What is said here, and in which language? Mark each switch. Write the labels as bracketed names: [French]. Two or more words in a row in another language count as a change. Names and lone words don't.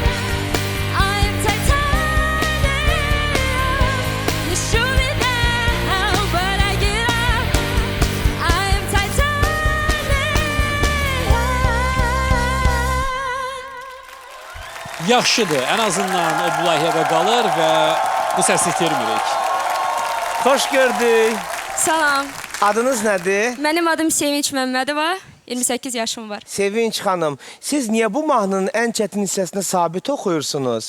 [English] I'm titanium. You shoot me down, but I get up. I'm titanium. [Azerbaijani] Yaxşıdır. Ən azından o bu layihədə qalır və bu səsi itirmirik. Hoş gördük. Salam. Adınız nədir? Mənim adım Sevinç Məmmədova. 28 yaşım var. Sevinç xanım, siz niyə bu mahnının ən çətin hissəsində sabit oxuyursunuz?